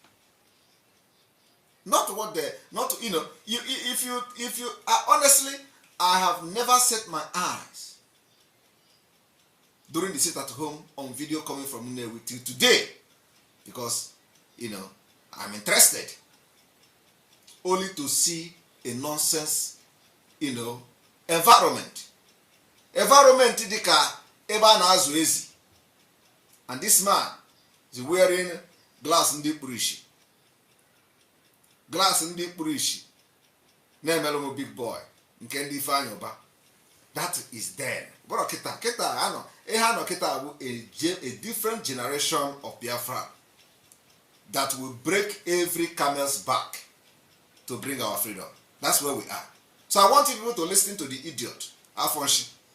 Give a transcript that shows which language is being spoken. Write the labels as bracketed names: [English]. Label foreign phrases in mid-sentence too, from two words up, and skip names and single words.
[English] Honestly, I have never set my eyes during the sit at home on video coming from Nnewi till today, because, I'm interested only to see a nonsense, environment. [Igbo] Environment dika eba na azu ezi. [English] And this man is wearing glass [Igbo] ndi purishi. Glass ndi purishi. Na-emelu [English] big boy. [Igbo] Nke ndi Ifeanyi Uba. [English] That is then. But kita a different generation of Biafra that will break every camel's back to bring our freedom. That's where we are. So I want people to listen to the idiot, Afonshi.